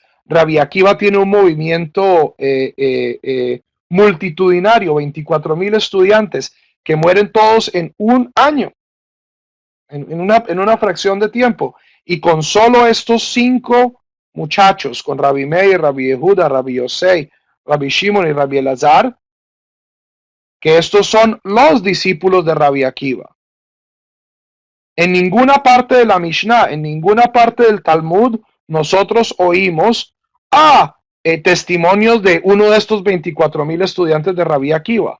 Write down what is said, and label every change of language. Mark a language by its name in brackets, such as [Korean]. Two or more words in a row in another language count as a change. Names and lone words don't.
[Spanish] Rabbi Akiva tiene un movimiento multitudinario, 24,000 estudiantes que mueren todos en un año, en una fracción de tiempo. Y con solo estos 5 muchachos, con Rabbi Meir, Rabbi Yehuda, Rabbi Yosei, Rabbi Shimon y Rabbi Elazar, que estos son los discípulos de Rabbi Akiva. En ninguna parte de la Mishnah, en ninguna parte del Talmud, nosotros oímos testimonios de uno de estos 24,000 estudiantes de Rabbi Akiva.